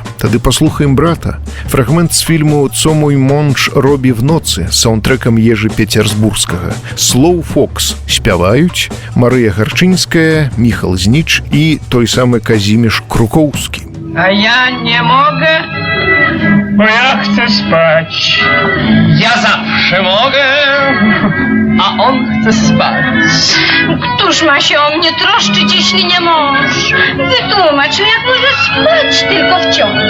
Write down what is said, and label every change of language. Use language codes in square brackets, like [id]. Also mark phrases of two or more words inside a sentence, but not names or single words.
[be] Тады паслухаем брата. Фрагмент з фільму «Цо мой монж робі в ноцы» з саундтрэкам Ежы Пецярсбургскага. Слоу Фокс спяваюць Марыя Гарчынская, Міхал Зніч і той самы Казіміш Крукоўскі. [pl] А я не mogę, bo ja chcę spać. Ja zawsze mogę, a on chce spać. Któż ma się o mnie troszczyć, jeśli nie mąż? Wytłumacz mi, jak może spać tylko wciąż.